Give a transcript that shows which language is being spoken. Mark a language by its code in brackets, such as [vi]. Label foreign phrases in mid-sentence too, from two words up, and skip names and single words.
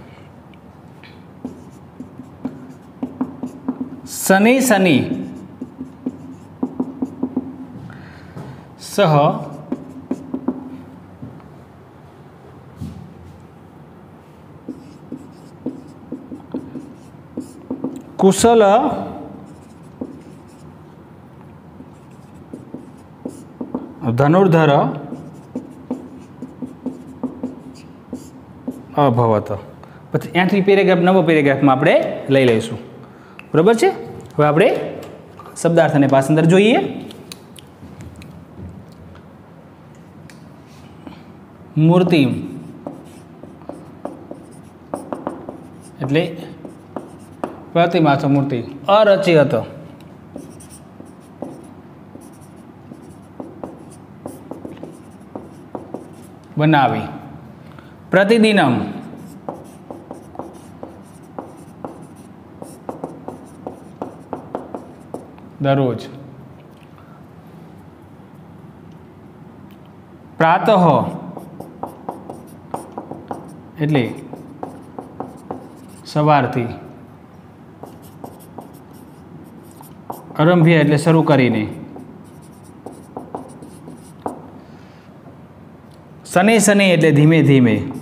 [sa] शनि शनि सह कुशल धनुर्धर अभवत। [gu] પછી ત્યાંથી પેરેગ્રાફ નવો પેરેગ્રાફમાં આપણે લઈ લઈશું, બરાબર છે। હવે આપણે શબ્દાર્થ અને પાસાંતર જોઈએ। મૂર્તિ એટલે પ્રતિમા છે, મૂર્તિ। અરચિત બનાવી। પ્રતિદિનમ દરરોજ। प्रातः એટલે સવારથી। આરંભ્ય એટલે શરૂ કરીને। [sa] शनि शनि [gu] એટલે ધીમે ધીમે।